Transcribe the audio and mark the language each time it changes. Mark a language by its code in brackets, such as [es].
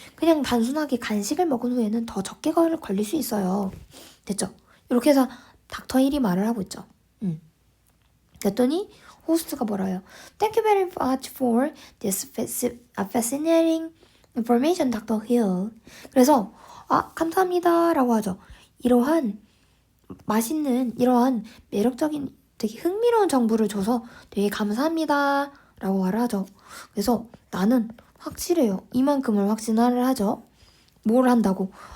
[ko] 그냥 단순하게 간식을 먹은 후에는 더 적게 걸릴 수 있어요. 됐죠? 이렇게 해서 닥터 1이 말을 하고 있죠. 그랬더니 호스트가 뭐라요? [en] Thank you very much for this fascinating information, Dr. Hill. [ko] 그래서 감사합니다 라고 하죠. 이러한 맛있는 이러한 매력적인 되게 흥미로운 정보를 줘서 되게 감사합니다 라고 말을 하죠. 그래서 나는 확실해요. 이만큼을 확신을 하죠. 뭘 한다고?